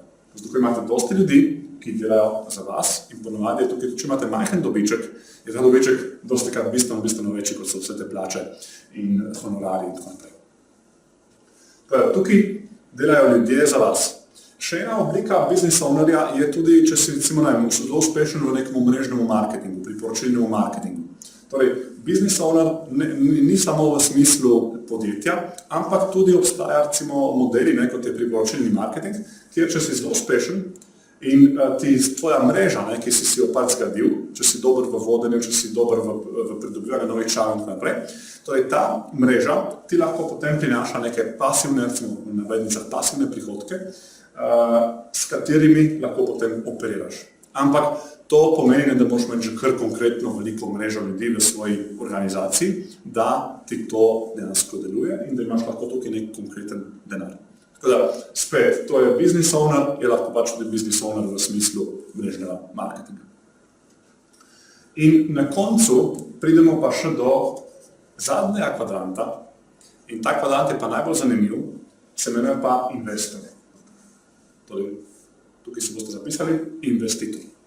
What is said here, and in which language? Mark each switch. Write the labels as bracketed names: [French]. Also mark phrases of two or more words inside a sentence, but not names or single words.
[Slovenian] Zato imate dosti ljudi, ki delajo za vas in ponovadi je tukaj, če imate majhen dobiček, je ta dobiček dosti krat bistveno večji, kot so vse te plače in honorari in tako naprej. Tukaj delajo ljudje za vas. Še ena oblika [English] business ownerja [Slovenian] je tudi, če si recimo zelo uspešen v nekem mrežnem marketingu, priporočilnem marketingu. Torej, [English] business owner [Slovenian] ni samo v smislu podjetja, ampak tudi obstaja recimo modeli, kot je priporočilni marketing, kjer če si zelo uspešen in ti tvoja mreža, ki si jo zgradil, če si dober v vodenju, če si dober v pridobivanju novih članov in tako naprej, torej ta mreža ti lahko potem prinaša neke pasivne, recimo v navednicah pasivne prihodke, s katerimi lahko potem operiraš. Ampak to pomeni, da moraš imeti že kar konkretno veliko mrežo ljudi v svoji organizaciji, da ti to dejansko deluje in da imaš lahko tukaj nek konkreten denar. Tako da, spet, to je [English] business owner, [Slovenian] je lahko tudi [English] business owner [Slovenian] v smislu mrežnega marketinga. In na koncu pridemo pa še do zadnjega kvadranta in ta kvadrant je pa najbolj zanimiv, se imenuje pa investor. Torej, tukaj se boste zapisali investitor.